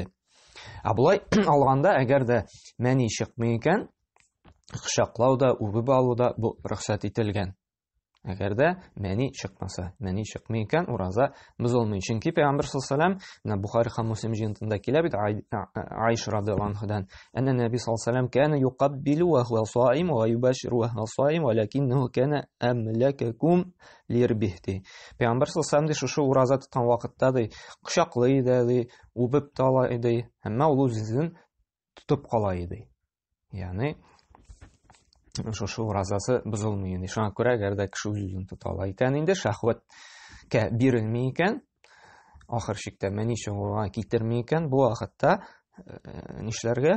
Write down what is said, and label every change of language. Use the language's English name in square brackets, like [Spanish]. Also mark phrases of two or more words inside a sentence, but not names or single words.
[Tatar] Булай алганда, әгәр дә мәни чыкмый икән, кочаклау да, үбеп алу да бу рөхсәт ителгән. Әгәр дә мәни чыкмаса, мәни чыкмый икән, ураза бозылмый. Чөнки Пәйгамбер [Arabic] صلى الله عليه [Tatar] Бухари һәм Муслим җыентында килә бит, Айша [Arabic] رضي الله عنها، أن النبي صلى الله عليه كان يقبل وهو صائم ويباشر وهو صائم، ولكنه كان أملككم لإربه. [Tatar] Пәйгамбер [Arabic] صلى الله عليه [Tatar] шушы ураза тоткан вакытта ди, кочаклый иде, үбеп тала иде, әмма ул үзен тотып кала иде. Ягъни шушы уразасы бозылмый инде. Шуңа күрә, әгәр дә кеше үзен тота ала икән, инде шәһвәткә бирелми икән, ахыр чиктә мәни чыгуга китерми икән, бу вакытта нишләргә?